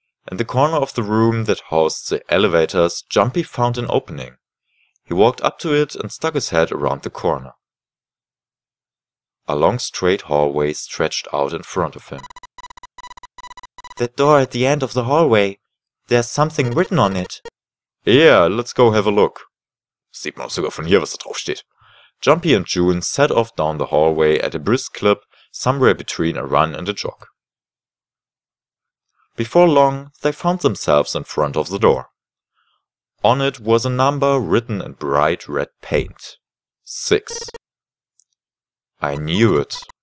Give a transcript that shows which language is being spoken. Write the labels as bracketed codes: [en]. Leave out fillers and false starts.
[en] In the corner of the room that housed the elevators, Jumpy found an opening. He walked up to it and stuck his head around the corner. A long straight hallway stretched out in front of him. That door at the end of the hallway. There's something written on it. Yeah, let's go have a look. [de] Sieht man auch sogar von hier, was da drauf steht. [en] Jumpy and June set off down the hallway at a brisk clip, somewhere between a run and a jog. Before long, they found themselves in front of the door. On it was a number written in bright red paint. 6. I knew it.